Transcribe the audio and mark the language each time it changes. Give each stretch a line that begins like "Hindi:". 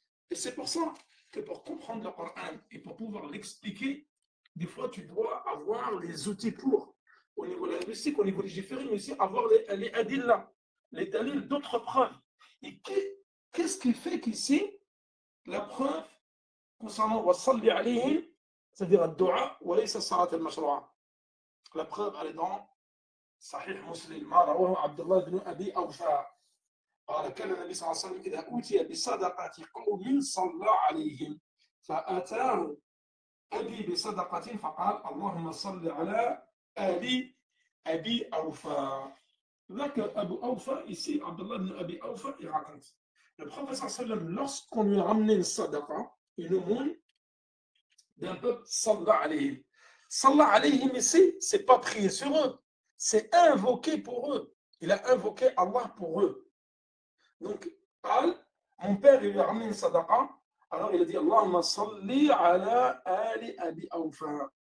French: Et c'est pour ça que pour comprendre le Coran et pour pouvoir l'expliquer, des fois, tu dois avoir les outils pour, au niveau linguistique, au niveau légiféré, mais aussi avoir les adillas, les dalils d'autres preuves. Et qu'est-ce qui fait qu'ici, la preuve concernant wasalli alayhim, c'est-à-dire ad-du'a,
Arabic: wa laysa salat al-mashru'a.
French: La preuve, elle est dans Sahih Muslim,
Arabic: ma rawahu
French: Abdullah ibn Abi Awfa.
Arabic: قال كان النبي صلى الله عليه وسلم إذا أوتي بصدقة قوم صلى عليهم فأتاه أبي بصدقة فقال اللهم صل على آل أبي أوفى.
French: Là que Abu Awfa, ici, Abdullah ibn Abi Awfa, il raconte. Le prophète sallam, lorsqu'on lui a ramené une sadaqa, une aumône d'un peuple, sallallahu alayhim. Sallallahu alayhim ici, c'est pas prier sur eux, c'est invoquer pour eux. Il a invoqué Allah pour eux. Donc, mon père, il lui a ramené une sadaqa, alors il a dit
Arabic: Allahumma salli ala ali Abi Awfa.